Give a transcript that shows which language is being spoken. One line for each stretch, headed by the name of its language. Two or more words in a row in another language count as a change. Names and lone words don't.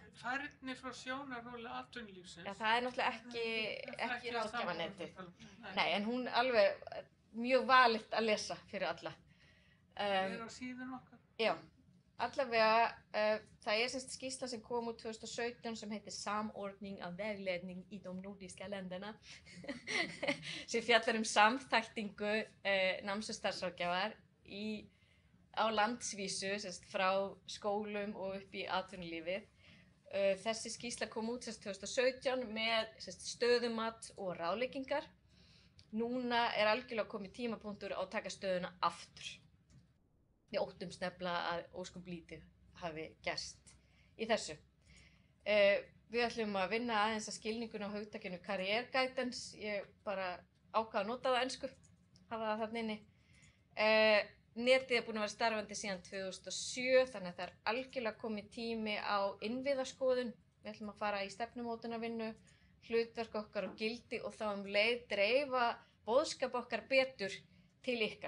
Icelandic: Færni frá sjónarhóli atvinnulífsins. Já, það er náttúrulega ekki ráðgjafanetið. Nei, en hún alveg mjög valitt að lesa fyrir alla. Það er á síðun okkar. Já, allavega það er semst skýrsla sem kom úr 2017 sem heitir Samordning av vägledning i de nordiska länderna sem fjallar samþættingu náms- og starfsráðgjafar á landsvísu semst frá skólum og upp í atvinnulífið. Þessi skýrsla kom út semst 2017 með semst stöðumat og ráðleggingar. Núna er algjörlega komið tímapunktur á að taka stöðuna aftur. Við óttumst nefnilega að óskum lítið hafi gerst í þessu. Við ætlum að vinna aðeins að skilningun á hugtakinu
English: career guidance.
Icelandic: Ég bara ákvað að nota það á ensku, hafa það þarna inni. Netið er búin að vera starfandi síðan 2007, þannig að það er algjörlega komið tími á innviðaskoðun. Við ætlum að fara í stefnumótunarvinnu, hlutverk okkar og gildi og þá leið dreifa boðskap okkar betur til ykkar.